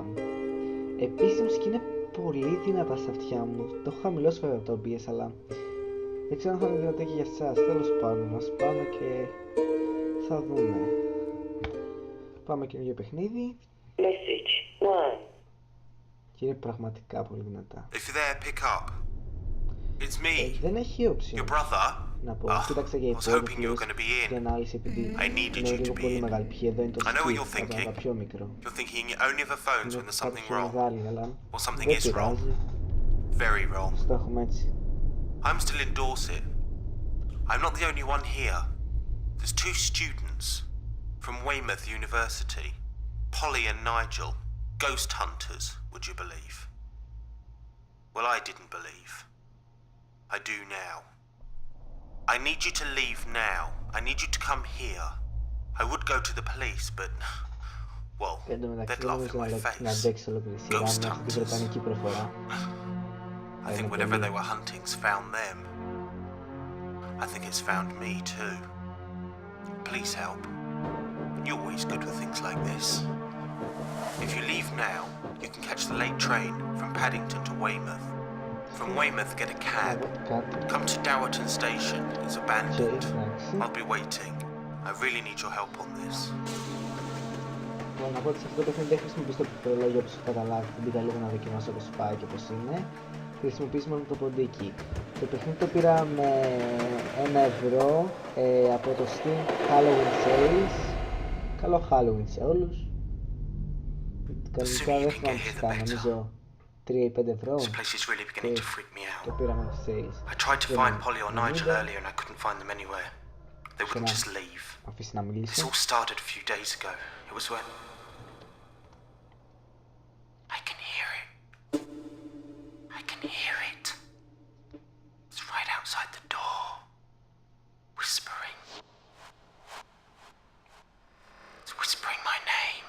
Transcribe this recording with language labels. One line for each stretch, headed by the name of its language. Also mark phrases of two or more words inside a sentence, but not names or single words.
Greek: Επίσης η μουσική είναι πολύ δυνατά στα αυτιά μου. Το έχω χαμηλώσει βέβαια το OBS, αλλά δεν ξέρω αν θα είναι δυνατό και για εσάς. Τέλος πάντων, ας πάμε και θα δούμε. Πάμε καινούργιο παιχνίδι.
English: Message 1.
Greek: Και είναι πραγματικά πολύ δυνατά.
English: If you're there, pick up. It's me,
Greek: Δεν έχει
English: your option brother.
Greek: να πω. Κοίταξα για
English: I was hoping you were
Greek: υπότιτλους
English: going to be
Greek: και
English: in.
Greek: ανάλυση επειδή
English: I needed
Greek: είναι
English: you to
Greek: λίγο
English: be
Greek: πολύ
English: in.
Greek: μεγάλη π. Εδώ είναι το
English: I know what skip, you're
Greek: θα
English: thinking.
Greek: ήταν πιο μικρό.
English: You're thinking only other phones when
Greek: Είναι
English: there's
Greek: κάτι
English: something
Greek: πιο
English: wrong.
Greek: μεγάλη, αλλά
English: Or something
Greek: δεν
English: is wrong.
Greek: πειράζει.
English: Very wrong.
Greek: Το έχουμε έτσι.
English: I'm still in Dorset. I'm not the only one here. There's two students from Weymouth University, Polly and Nigel, ghost hunters, would you believe? Well, I didn't believe. I do now. I need you to leave now. I need you to come here. I would go to the police, but, well,
Greek: Εν τω μεταξύ
English: they'd
Greek: δεν
English: laugh in
Greek: νομίζω
English: my
Greek: να
English: face.
Greek: αντέξει ολόκληρη σειρά
English: Ghost
Greek: με αυτή την
English: hunters.
Greek: βρετανική προφορά.
English: I think whatever they were hunting's found them. I think it's found me too. Please help. You're always good with things like this. If you leave now, you can catch the late train from Paddington to Weymouth. From Weymouth, get a cab.
Greek: Κάτι.
English: Come to Dowerton Station. It's abandoned.
Greek: Εντάξει.
English: I'll be waiting. I really need your help on this.
Greek: Λοιπόν, να πω ότι σε αυτό το παιχνίδι δεν χρησιμοποιείς το πληκτρολόγιο όπως έχω καταλάβει. Θα μπήκα λίγο να δοκιμάσω πώς πάει και πώς είναι. Χρησιμοποιείς μόνο το ποντίκι. Το παιχνίδι το πήρα με 1 ευρώ από το Steam Halloween Sales. Καλό Halloween σε όλους. Κανονικά δεν θυμάμαι φυσικά, νομίζω 3 ή 5 ευρώ.
English: This place is really beginning to freak me
Greek: Το
English: out.
Greek: πήρα με το Sales.
English: I tried to
Greek: Δεν
English: find
Greek: είναι
English: Polly or
Greek: 90.
English: Nigel earlier and I couldn't find them anywhere. They wouldn't just leave.
Greek: Αφήσει να
English: This
Greek: μιλήσω.
English: all started a few days ago. It was when... I can hear it. I can hear it. It's right outside the door. Whispering. It's whispering my name.